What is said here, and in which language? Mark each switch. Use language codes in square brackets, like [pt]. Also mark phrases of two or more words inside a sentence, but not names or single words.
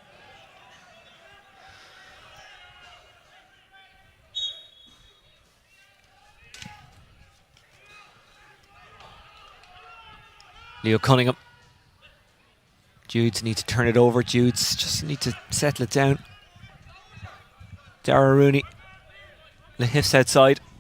[en] Leo Cunningham. Judes need to turn it over. Judes just need to settle it down. Dara Rooney. Lahif's outside.